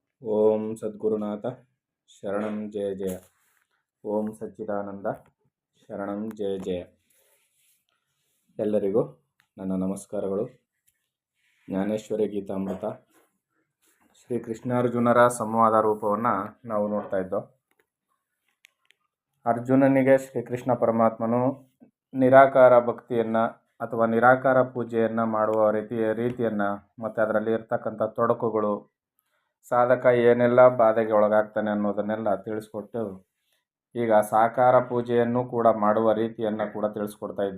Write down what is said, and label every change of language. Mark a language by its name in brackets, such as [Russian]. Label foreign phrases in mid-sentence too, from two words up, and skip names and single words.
[Sanskrit] ಓಂ ಸದ್ಗುರುನಾಥ ಶರಣಂ ಜಯ ಜಯ. ಓಂ ಸಚ್ಚಿದಾನಂದ ಶರಣಂ ಜಯ ಜಯ. [Kannada] ಎಲ್ಲರಿಗೂ ನನ್ನ ನಮಸ್ಕಾರಗಳು. ಜ್ಞಾನೇಶ್ವರಿ ಗೀತಾಮೃತ ಶ್ರೀ ಕೃಷ್ಣಾರ್ಜುನರ ಸಂವಾದ ರೂಪವನ್ನು ನಾವು ನೋಡ್ತಾ ಇದ್ದೋ. ಅರ್ಜುನನಿಗೆ ಶ್ರೀಕೃಷ್ಣ ಪರಮಾತ್ಮನು ನಿರಾಕಾರ ಭಕ್ತಿಯನ್ನು ಅಥವಾ ನಿರಾಕಾರ ಪೂಜೆಯನ್ನು ಮಾಡುವ ರೀತಿಯನ್ನು ಮತ್ತು ಅದರಲ್ಲಿ ಇರ್ತಕ್ಕಂಥ ತೊಡಕುಗಳು, ಸಾಧಕ ಏನೆಲ್ಲ ಬಾಧೆಗೆ ಒಳಗಾಗ್ತಾನೆ ಅನ್ನೋದನ್ನೆಲ್ಲ ತಿಳಿಸ್ಕೊಟ್ಟು ಈಗ ಸಾಕಾರ ಪೂಜೆಯನ್ನು ಕೂಡ ಮಾಡುವ ರೀತಿಯನ್ನು ಕೂಡ ತಿಳಿಸ್ಕೊಡ್ತಾ ಇದ್ದ.